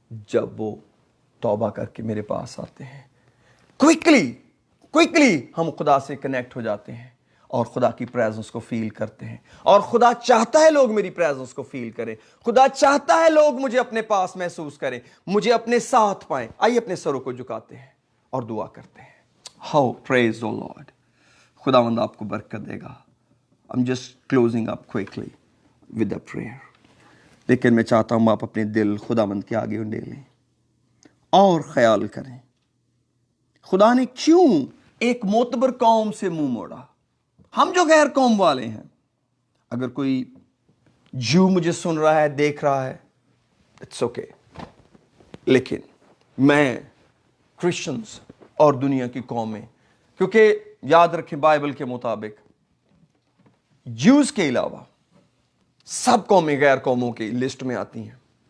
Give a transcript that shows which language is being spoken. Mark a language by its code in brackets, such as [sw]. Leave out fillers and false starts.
[hi] जब वो तौबा करके मेरे पास आते हैं। क्विकली हम खुदा से कनेक्ट हो जाते हैं और खुदा की प्रेजेंस को फील करते हैं। और खुदा चाहता है लोग मेरी प्रेजेंस को फील करें। खुदा चाहता है लोग मुझे अपने पास महसूस करें, मुझे अपने साथ पाएं। आइए अपने सरों को झुकाते हैं और दुआ करते हैं। [en] How praise the lord. [hi] खुदावंद आपको बरकत देगा। [en] I'm just closing up quickly with a prayer. [hi] लेकिन मैं चाहता हूं आप अपने दिल खुदावंद के आगे उंडेलें और ख्याल करें, खुदा ने क्यों एक मोतबर कौम से मुंह मोड़ा। हम जो गैर कौम वाले हैं, अगर कोई जू मुझे सुन रहा है, देख रहा है, [en] it's okay, [hi] लेकिन मैं क्रिश्चियंस और दुनिया की कौमें, क्योंकि याद रखें बाइबल के मुताबिक ज्यूज के अलावा सब कौमें गैर कौमों की लिस्ट में आती हैं,